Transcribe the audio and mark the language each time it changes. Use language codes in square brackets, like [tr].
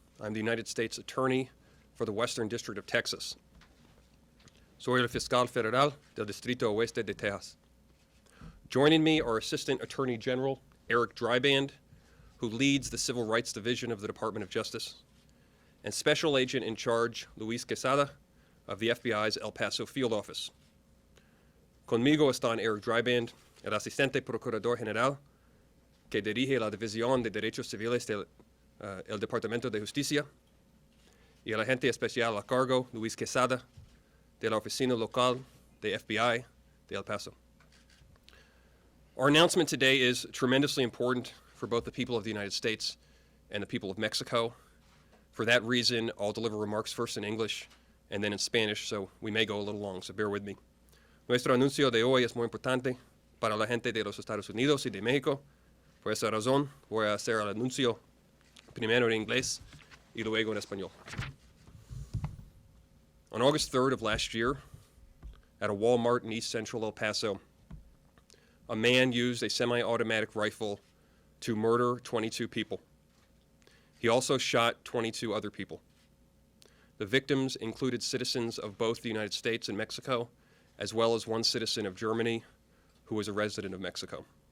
[en] I'm the United States Attorney for the Western District of Texas. [es] Soy el fiscal federal del Distrito Oeste de Texas. [en] Joining me are Assistant Attorney General Eric Dreiband, who leads the Civil Rights Division of the Department of Justice, and Special Agent in Charge Luis Quesada of the FBI's El Paso Field Office. [es] Conmigo están Eric Dreiband, el Asistente Procurador General, que dirige la División de Derechos Civiles del el Departamento de Justicia, y el Agente Especial a Cargo, Luis Quesada, de la Oficina Local de FBI de El Paso. [en] Our announcement today is tremendously important for both the people of the United States and the people of Mexico. For that reason, I'll deliver remarks first in English and then in Spanish, so we may go a little long, so bear with me. [es] Nuestro anuncio de hoy es muy importante para la gente de los Estados Unidos y de México. Por esa razón, voy a hacer el anuncio primero en inglés y luego en español. [en] On August 3rd of last year, at a Walmart in East Central El Paso, a man used a semi-automatic rifle to murder 22 people. He also shot 22 other people. The victims included citizens of both the United States and Mexico, as well as one citizen of Germany who was a resident of Mexico.